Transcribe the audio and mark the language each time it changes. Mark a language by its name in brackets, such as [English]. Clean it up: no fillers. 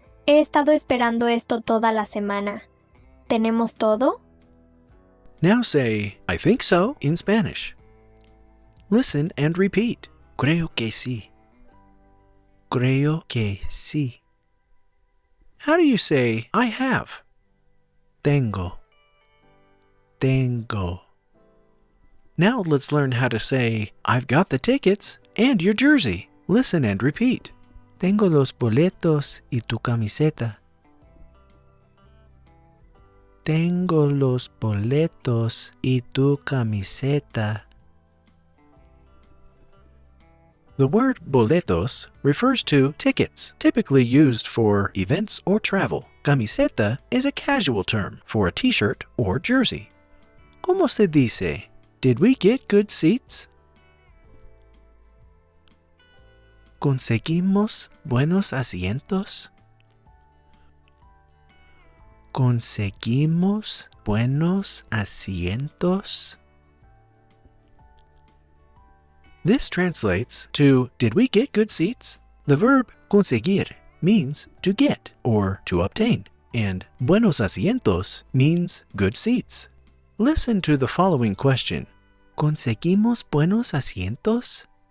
[Spanish] He estado esperando esto toda la semana. ¿Tenemos todo? [English] Now say, I think so, in Spanish. Listen and repeat. [Spanish] Creo que sí. Creo que sí. [English] How do you say, I have? [Spanish] Tengo. Tengo. [English] Now let's learn how to say, I've got the tickets and your jersey. Listen and repeat. [Spanish] Tengo los boletos y tu camiseta. Tengo los boletos y tu camiseta. [English] The word boletos refers to tickets, typically used for events or travel. Camiseta is a casual term for a t-shirt or jersey. [Spanish] ¿Cómo se dice? [English] Did we get good seats? [Spanish] ¿Conseguimos buenos asientos? ¿Conseguimos buenos asientos? [English] This translates to, did we get good seats? The verb conseguir means to get or to obtain, and buenos asientos means good seats. Listen to the following question. [Spanish] ¿Conseguimos buenos asientos?